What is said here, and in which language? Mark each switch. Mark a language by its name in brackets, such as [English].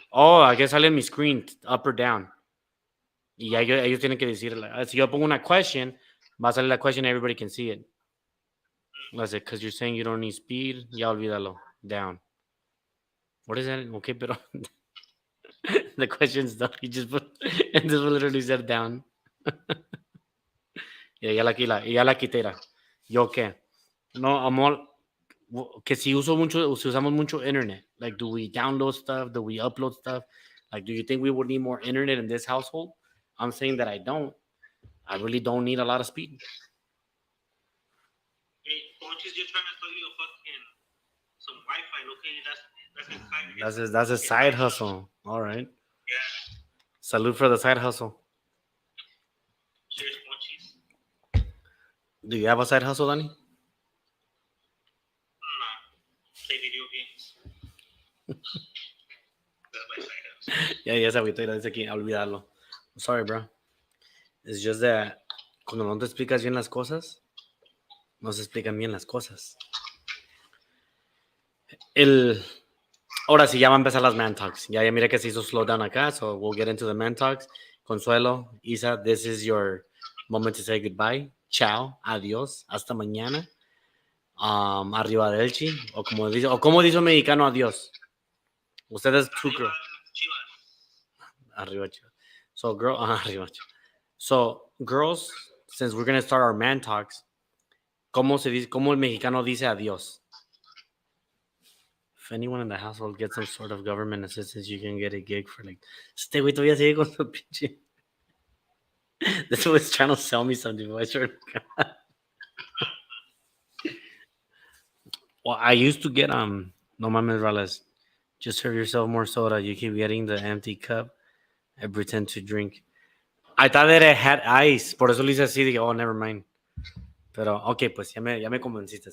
[English] Oh, I guess [Spanish] sale en mi screen, [English] up or down. [Spanish] Y ya ellos tienen que decir, si yo pongo una question, va a salir la question, [English] everybody can see it. That's it, because you're saying you don't need speed, [Spanish] ya olvídalo. [English] Down. What is that? Okay, pero the question's done. You just put, and this one literally said down. [Spanish] Ya la quité. ¿Yo qué? No, amor, que si usamos mucho internet. [English] Like, do we download stuff? Do we upload stuff? Like, do you think we would need more internet in this household? I'm saying that I don't. I really don't need a lot of speed. Hey, Ponchi's just trying to sell you a fucking, some Wi-Fi, okay? That's a side hustle. All right. Yeah. Salute for the side hustle. Cheers, Ponchi's. Do you have a side hustle, Danny? Nah. Play video games. That's my side hustle. [Spanish] Ya se agüitó y la dice aquí, a olvidarlo. [English] I'm sorry, bro. It's just that [Spanish] cuando no te explicas bien las cosas, no se explican bien las cosas. Ahora sí, ya va a empezar las man talks. Ya mira que se hizo slow down acá, [English] so we'll get into the man talks. Consuelo, Isa, this is your moment to say goodbye. [Spanish] Ciao, adiós, hasta mañana. Arriba del chi, o como dice un mexicano, adiós. Ustedes [English] two girls. [Spanish] Arriba Chivas. [English] So arriba Chivas. So girls, since we're gonna start our man talks, [Spanish] ¿cómo el mexicano dice adiós? [English] If anyone in the household gets some sort of government assistance, you can get a gig for like. [Spanish] Este güey todavía sigue con su pinche. [English] This was trying to sell me something. I swear to God. Well, I used to get [Spanish] no mames, [English] Rales. Just serve yourself more soda. You keep getting the empty cup. I pretend to drink. I thought that it had ice. [Spanish] Por eso le hice así. Dije, [English] oh, never mind. [Spanish] Pero, okay, pues ya me convenciste.